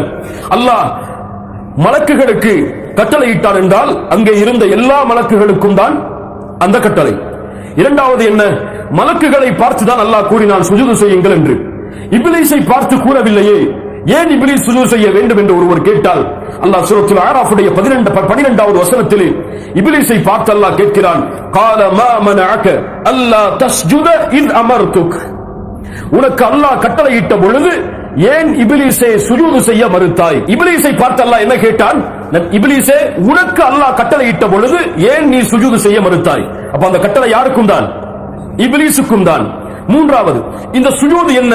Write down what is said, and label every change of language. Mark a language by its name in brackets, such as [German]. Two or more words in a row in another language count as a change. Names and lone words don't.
[Tamil] அல்லாஹ் மலக்குகளுக்கு கட்டளையிட்டான் என்றால் அங்கே இருந்த எல்லா மலக்குகளுக்கும் தான் அந்த கட்டளை. இரண்டாவது என்ன? மலக்குகளை பார்த்துதான் அல்லாஹ் கூறினான் சுஜூது செய்யுங்கள் என்று. இப்லீஸை பார்த்து கூறவில்லையே. ஏன் இப்லீஸ் சுஜூது செய்ய வேண்டும் என்று ஒருவர் கேட்டால், அல்லாஹ் சூரத்துல் ஆராஃபுடைய 12வது வசனத்திலே இப்லீஸை பார்த்து அல்லாஹ் கேட்கிறான், [Arabic] قال ما منعك الا تسجد اذ امرتك. [Tamil] உனக்கு அல்லாஹ் கட்டளையிட்ட பொழுது ஏன் இப்லீஸே சுஜூது செய்ய மறுத்தாய்? இப்லீஸை பார்த்து அல்லாஹ் என்ன கேட்டான்? இப்லீஸே, உனக்கு அல்லாஹ் கட்டளையிட்ட பொழுது ஏன் நீ சுஜூது செய்ய மறுத்தாய்? அப்ப அந்த கட்டளை யாருக்கும் தான்? இப்லீஸுக்கும் தான். மூன்றாவது, இந்த சுஜூது என்ன?